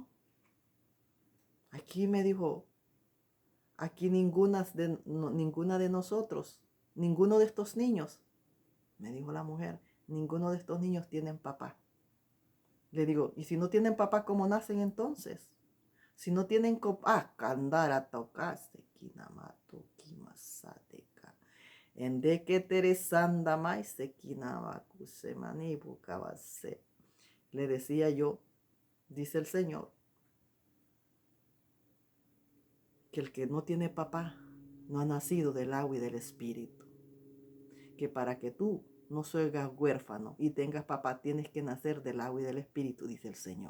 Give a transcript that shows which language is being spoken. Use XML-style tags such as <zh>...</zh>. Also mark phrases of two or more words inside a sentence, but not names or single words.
<es>Aquí me dijo, aquí ninguna de nosotros, ninguno de estos niños, me dijo la mujer, ninguno de estos niños tienen papá. Le digo, ¿y si no tienen papá, cómo nacen entonces? Si no tienen candara tocaste, kinamato, kimasateca. Ende que teresanda mai se kinaba kusemani bukabase. Le decía yo, dice el Señor, que el que no tiene papá no ha nacido del agua y del espíritu. Que para que tú no seas huérfano y tengas papá, tienes que nacer del agua y del espíritu, dice el Señor.</es>